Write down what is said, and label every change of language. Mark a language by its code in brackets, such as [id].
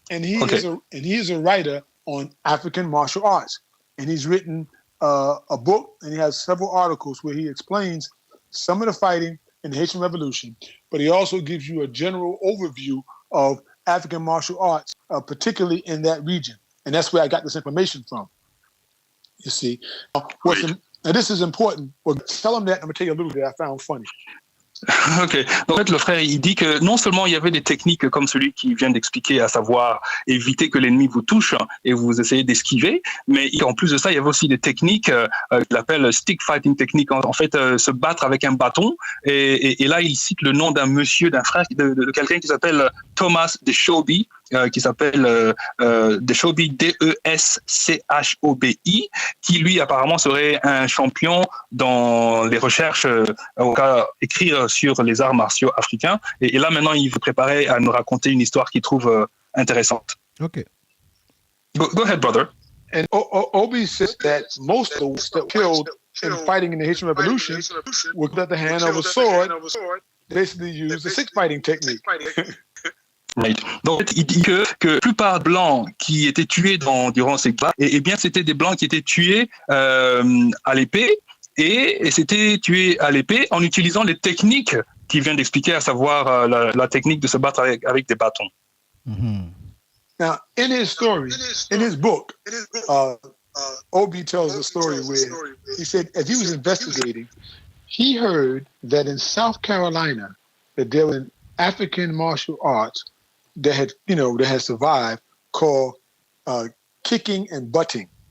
[en] And he is a writer on African martial arts, and he's written a book, and he has several articles where he explains some of the fighting in the Haitian Revolution, but he also gives you a general overview of African martial arts, particularly in that region. And that's where I got this information from. You see, Now, this is important. Well, tell him that. I'm going to tell you a little bit I found funny. Ok. [fr] En fait, le frère, il dit que non seulement il y avait des techniques comme celui qui vient d'expliquer, à savoir éviter que l'ennemi vous touche et vous essayez d'esquiver, mais en plus de ça, il y avait aussi des techniques qu'il appelle stick fighting technique. En fait, se battre avec un bâton. Et là, il cite le nom d'un monsieur, d'un frère, de quelqu'un qui s'appelle Thomas Deschobi, qui s'appelle Deschobi, Deschobi, qui lui apparemment serait un champion dans les recherches écrire sur les arts martiaux africains. Et là maintenant, il veut préparer à nous raconter une histoire qu'il trouve intéressante. Ok. [en] Go ahead, brother. And Obi says that most of those that were killed in fighting in the Haitian Revolution were at the hand of a sword, basically used the stick fighting technique. Right. [fr] Donc, il dit que la plupart des blancs qui étaient tués durant ces guerres, et bien, c'était des blancs qui étaient tués à l'épée, et c'était tués à l'épée en utilisant les techniques qu'il vient d'expliquer, à savoir la technique de se battre avec des bâtons. Mhm. [en] Now, in his story, in his book, Obi tells a story where he said, as he was investigating, he heard that in South Carolina, that there was an African martial arts that had survived called kicking and butting.